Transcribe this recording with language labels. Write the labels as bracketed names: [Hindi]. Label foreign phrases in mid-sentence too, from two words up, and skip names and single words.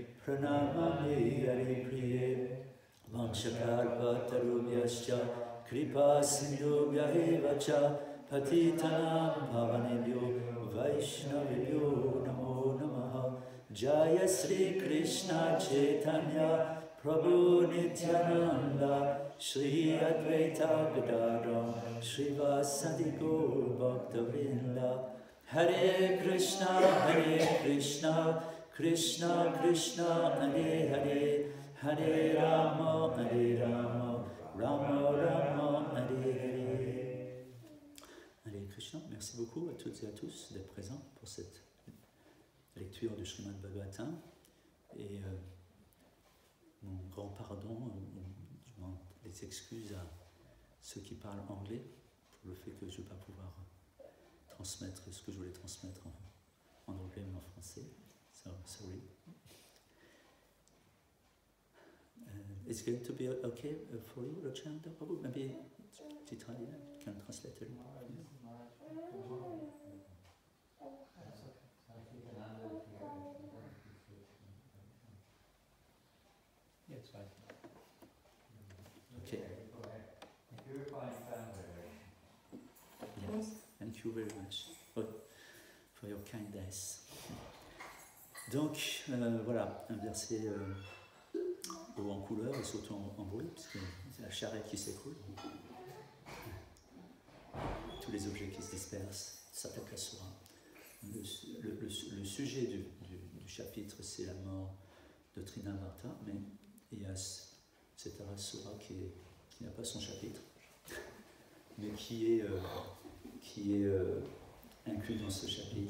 [Sanskrit] Pranamami Hari Priye Vanchakalpatarubhyascha Kripa Sindhubhya Cha Patitanam Pavanebhyo Vaishnavibhyo Namo Namaha Jaya Sri Krishna Chaitanya Prabhu Nityananda Shri Advaita Gadadhar Srivasadi Gaur Bhaktavrinda Hare Krishna Krishna Krishna Hare Hare Hare Rama Rama Rama Hare Hare. Hare Krishna, [French] merci beaucoup à toutes et à tous d'être présents pour cette lecture du Srimad Bhagavatam. Et mon grand pardon, je demande des excuses à ceux qui parlent anglais pour le fait que je ne vais pas pouvoir transmettre ce que je voulais transmettre en anglais ou en français. [English] So, sorry. It's going to be okay for you, Rachanda? Maybe Italian can translate it. Yes, fine. Okay. Yes, thank you very much for your kindness. [French] Donc, voilà, un verset haut en couleur et surtout en bruit, parce que c'est la charrette qui s'écoule. Tous les objets qui se dispersent, Satakasura. Le sujet du chapitre, c'est la mort de Trinavarta, mais il y a cet Arasura qui n'a pas son chapitre, mais qui est inclus dans ce chapitre.